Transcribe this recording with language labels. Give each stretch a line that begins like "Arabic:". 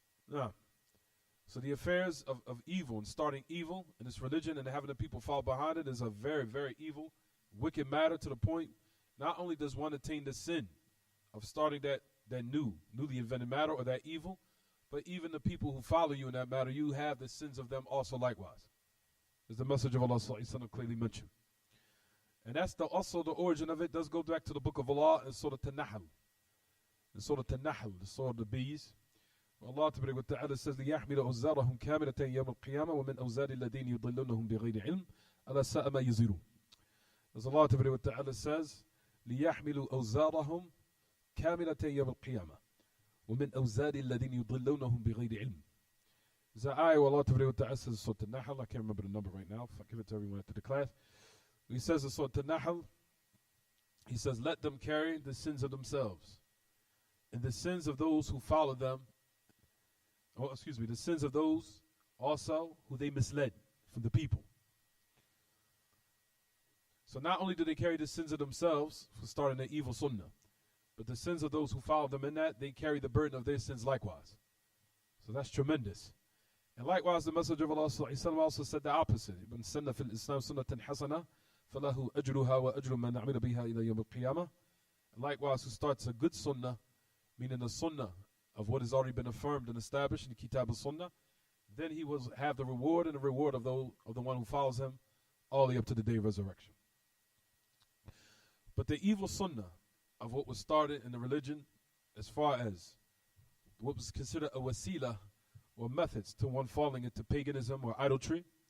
English: Now, so the affairs of evil and starting evil in this religion and having the people fall behind it is a very, very evil, wicked matter, to the point not only does one attain the sin of starting that newly invented matter or that evil, but even the people who follow you in that matter, you have the sins of them also likewise. As the Messenger of Allah clearly mentioned. And that's also the origin of it does go back to the book of Allah in Surah An-Nahl. In Surah An-Nahl, the Surah of the bees. Allah Ta'ala says,
Arabic: لِيَحْمِلَ أَوْزَارَهُمْ كَامِلَةً يَوْمَ الْقِيَامَةِ وَمِنْ أَوْزَارِ الَّذِينَ يُضِلُّونَهُم بِغَيْرِ عِلْمٍ أَلَا سَاءَ مَا يَزِرُونَ.
English: As Allah Ta'ala says,
Arabic: لِيَحْمِلُ أَوْزَارَهُمْ كَامِلَةً يَوْمَ الْقِيَامَةِ وَمِنْ أَوْزَارِ الَّذِينَ يُضِلُّونَهُم بِغَيْرِ عِلْمٍ.
English: There's an ayah where Allah Ta'ala says, Surah An-Nahl, I can't remember the number right now, if I give it to everyone after the class. He says in Surah An-Nahl, he says, let them carry the sins of themselves and the sins of those who follow them, the sins of those also who they misled from the people. So not only do they carry the sins of themselves for starting the evil sunnah, but the sins of those who follow them in that, they carry the burden of their sins likewise. So that's tremendous. And likewise, the Messenger of Allah also said the opposite.
Arabic: من سن في الإسلام سنة حسنة فله أجرها وأجر من عمل بها إلى يوم القيامة.
English: And likewise, who starts a good sunnah, meaning the sunnah of what has already been affirmed and established in the kitab-sunnah, then he will have the reward and the reward of the one who follows him all the way up to the day of resurrection. But the evil sunnah of what was started in the religion, as far as what was considered a wasila or methods to one falling into paganism or idolatry,